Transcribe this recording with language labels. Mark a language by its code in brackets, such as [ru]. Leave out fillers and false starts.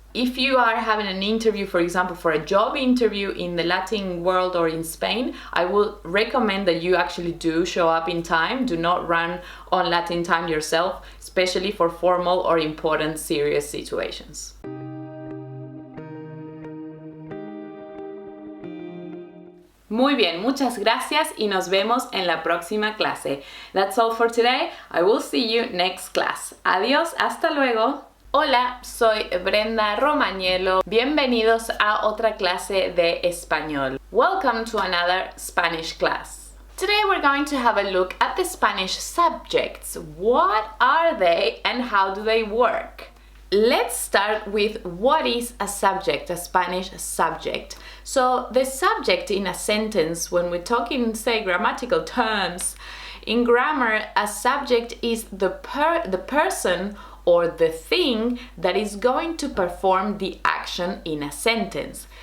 [en] If you are having an interview, for example, for a job interview in the Latin world or in Spain, I will recommend that you actually do show up in time. Do not run on Latin time yourself, especially for formal or important, serious situations. [es] Muy bien, muchas gracias y nos vemos en la próxima clase. [en] That's all for today. I will see you next class. [es] Adiós, hasta luego. Hola, soy Brenda Romagnello. Bienvenidos a otra clase de español. [en] Welcome to another Spanish class. Today we're going to have a look at the Spanish subjects. What are they and how do they work? Let's start with what is a subject, a Spanish subject. So the subject in a sentence, when we talk in, say, grammatical terms, in grammar, a subject is the person or the thing that is going to perform the action in a sentence.